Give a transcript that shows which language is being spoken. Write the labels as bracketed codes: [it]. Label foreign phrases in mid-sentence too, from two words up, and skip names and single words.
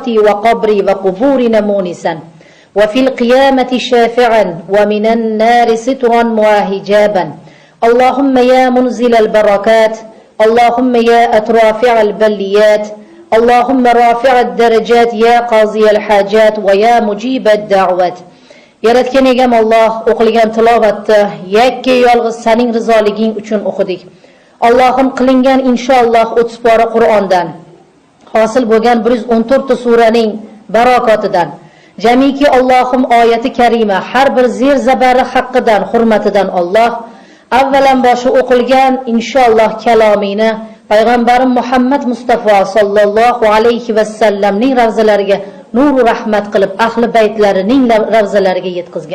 [ar] وقبر وقبورنا مونسا وفي القيامة شافعا ومن النار سترا وحجابا اللهم يا منزل البركات اللهم يا أترافع البليات اللهم رافع الدرجات يا قاضي الحاجات ويا مجيب الدعوات [uz] yaratgan egam Alloh o'qilgan tilovatni yakka yolg'iz sening rizoliging uchun o'qidik. Allohim qilingan inshaalloh 30 pora Qur'ondan hosil bo'lgan 114 ta suraning barokotidan jamiki Allohim oyati karima har bir zir zabari haqqidan hurmatidan Alloh avvalan boshi o'qilgan inshaalloh kalomini payg'ambarim Muhammad Mustafa [ar] صلى الله عليه وسلم [uz] ravzalariga nuru rahmat qilib ahli baytlarining ravzalariga yetkazgin.